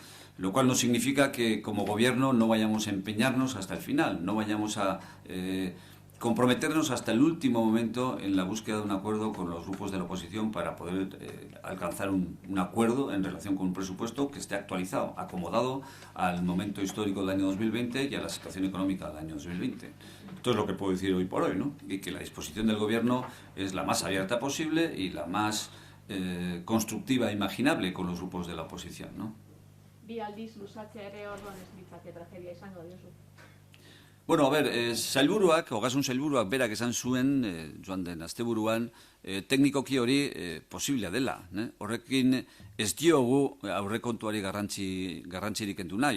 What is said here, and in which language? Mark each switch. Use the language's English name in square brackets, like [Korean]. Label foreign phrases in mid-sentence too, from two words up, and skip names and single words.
[Spanish] Lo cual no significa que como Gobierno no vayamos a empeñarnos hasta el final, no vayamos a comprometernos hasta el último momento en la búsqueda de un acuerdo con los grupos de la oposición para poder alcanzar un acuerdo en relación con un presupuesto que esté actualizado, acomodado al momento histórico del año 2020 y a la situación económica del año 2020. Esto es lo que puedo decir hoy por hoy, ¿no? Y que la disposición del Gobierno es la más abierta posible y la más constructiva e imaginable con los grupos de la oposición, ¿no? [Basque] Bi aldiz luzatzea ere orduan ez litzake tragedia izango diozu. [Spanish] Bueno, a ver, [Basque] Ogasun sailburuak berak esan zuen, joan den asteburuan, teknikoki hori posiblea dela. Horrekin ez diogu aurrekontuari garrantzirik kendu nahi.